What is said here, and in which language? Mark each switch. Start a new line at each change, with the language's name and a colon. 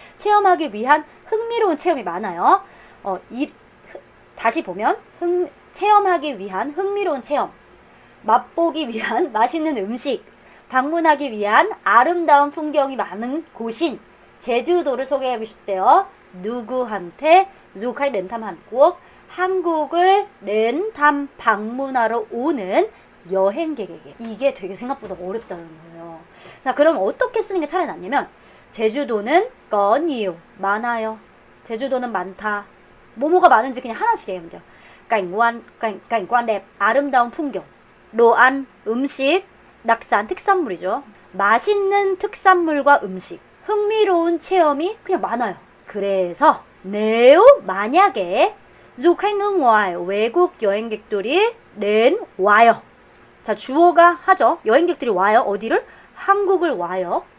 Korean: 체험하기 위한 흥미로운 체험이 많아요. 다시 보면 체험하기 위한 흥미로운 체험, 맛보기 위한 맛있는 음식, 방문하기 위한 아름다운 풍경이 많은 곳인 제주도를 소개하고 싶대요. 누구한테?
Vietnamese: du khách đến thăm Hàn Quốc,
Korean: 한국을 방문하러 오는 여행객에게. 이게 되게 생각보다 어렵다는 거예요. 자, 그럼 어떻게 쓰는 게 차라리 낫냐면 제주도는
Vietnamese: có nhiều,
Korean: 많아요. 제주도는 많다. 뭐가 많은지 그냥 하나씩 얘기하면 돼요.
Vietnamese: cảnh quan đẹp,
Korean: 아름다운 풍경.
Vietnamese: đồ ăn, 음식, đặc sản,
Korean: 특산물이죠. 맛있는 특산물과 음식, 흥미로운 체험이 그냥 많아요. 그래서 만약에
Vietnamese: du khách nước ngoài,
Korean: 외국 여행객들이 와요. 자, 주어가 하죠. 여행객들이 와요. 어디를? 한국을 와요.